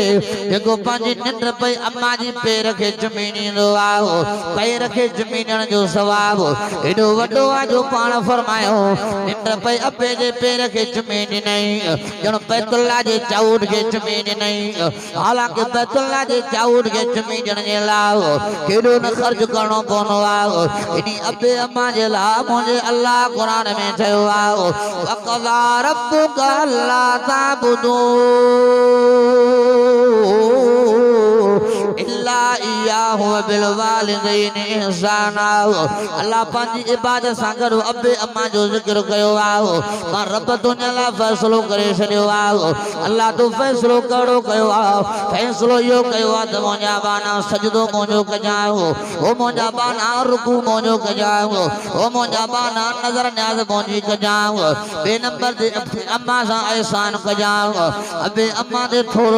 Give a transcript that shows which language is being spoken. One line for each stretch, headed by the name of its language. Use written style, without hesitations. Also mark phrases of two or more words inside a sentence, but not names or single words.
Sindhi: जेको पंहिंजी निंड पई अम्मा जी पेर खे चुमी ॾींदो आहे पेर खे चुमी ॾियण जो सवाबु एॾो वॾो आहे जो पाण फरमायो निंड पई अबे जे पेर खे चुमी ॾिनई ॼण बैतुल्लाह जे चाऊट खे चुमी ॾिनई हालांकि बैतुल्लाह जे चाऊट खे चुमी ॾियण जे लाइ केॾो न ख़र्च करणो पवंदो आहे इन अबे अम्मा जे लाइ मुंहिंजे अल्लाह क़ुरान में चयो आहे
Arabic: وقضى ربك ألا تعبدوا إلا إياه وبالوالدين إحسانا
Sindhi: अल्लाह पंहिंजी इबादत सां गॾु अबे अम्मा जो ज़िक्र कयो आहे मां रब तुंहिंजे लाइ फ़ैसिलो करे छॾियो आहे अल्लाह तूं फ़ैसिलो कहिड़ो कयो आहे फ़ैसिलो इहो कयो आहे त मुंहिंजा बाना सजदो मुंहिंजो कजांइ हो मुंहिंजा बाना रुकू मुंहिंजो कजांइ हो मुंहिंजा बाना नज़र न्याज़ मुंहिंजी कजांइ ॿिए नंबर ते अम्मा सां एहसान कजांइ अबे अम्मा ते थोरो